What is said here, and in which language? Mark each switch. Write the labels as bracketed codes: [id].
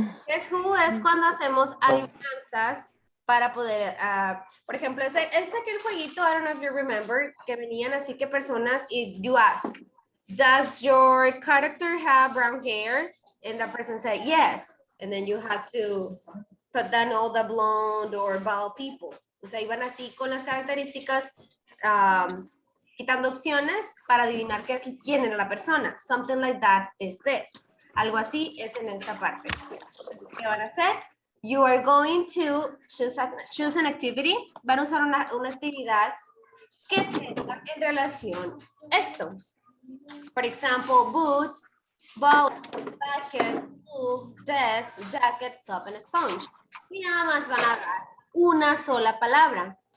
[es] Guess who es cuando hacemos adivinanzas para poder, por ejemplo, es aquel jueguito, [en] I don't know if you remember, [es] que venían así que personas y [en] you ask, does your character have brown hair? And the person said yes. And then you have to put down all the blonde or bald people. [es] O sea, iban así con las características, quitando opciones para adivinar quién era la persona. [en] Something like that is this. [es] Algo así es en esta parte. Entonces, ¿qué van a hacer? [en] You are going to choose an activity. [es] Van a usar una actividad que tenga en relación esto. [en] For example, boots, bowl, bucket, glue, desk, jacket, soap, and sponge. [es] Y nada más van a dar una sola palabra.